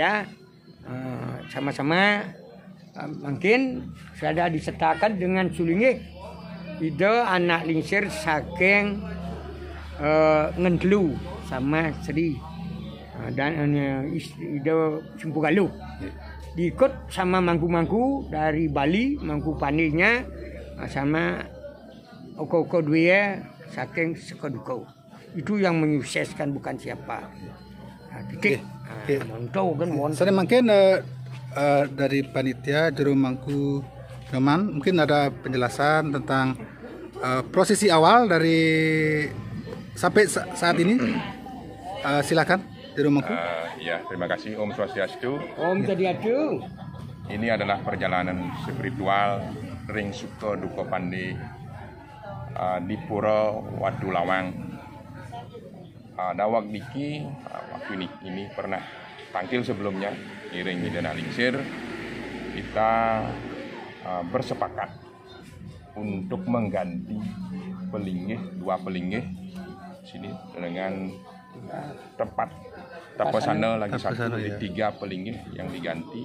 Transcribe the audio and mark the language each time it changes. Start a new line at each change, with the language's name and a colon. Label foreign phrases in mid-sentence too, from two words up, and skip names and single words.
Indonesian: aja sama-sama mungkin sudah disertakan dengan Sulinggih
Balinese: Ide anak lingsir saking
Indonesian: Ngentelu sama Sri dan Ide Simpugaluh diikut sama mangku-mangku dari Bali, mangku Pandinya sama oko-oko dua saking Sukoduko. Itu yang menyukseskan, bukan siapa. Saya mungkin dari panitia Jerumangku Noman mungkin ada penjelasan tentang prosesi awal dari sampai saat ini. Silakan Jerumangku. Ya, terima kasih Om Swastiastu. Om Swastiastu. Ini adalah perjalanan spiritual Ring Sukoduko Pandi di Pura Watu Lawang. Dawak Diki waktu ini pernah tampil sebelumnya
Balinese: iring Ide Lingsir.
Indonesian: Kita bersepakat untuk mengganti dua pelinggih sini dengan tempat Taposana lagi satu, jadi 3 pelinggih yang diganti.